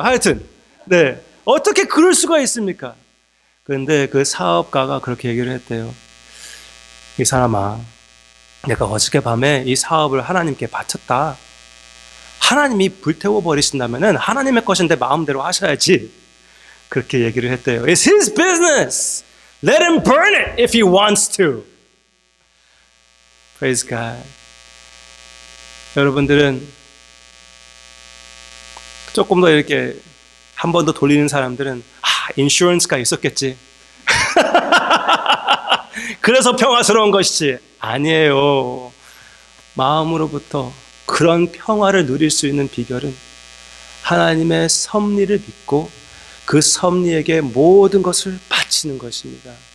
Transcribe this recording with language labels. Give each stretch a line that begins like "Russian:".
Korean: 하여튼, 네, 어떻게 그럴 수가 있습니까? 그런데 그 사업가가 그렇게 얘기를 했대요. 이 사람아, 내가 어저께 밤에 이 사업을 하나님께 바쳤다. 하나님이 불태워 버리신다면은 하나님의 것인데 마음대로 하셔야지. 그렇게 얘기를 했대요.
English: It's his business. Let him burn it if he wants to. Praise God.
Korean: 여러분들은 조금 더 이렇게 한 번 더 돌리는 사람들은 인슈런스가 있었겠지. 그래서 평화스러운 것이지. 아니에요. 마음으로부터 그런 평화를 누릴 수 있는 비결은 하나님의 섭리를 믿고 그 섭리에게 모든 것을 바치는 것입니다.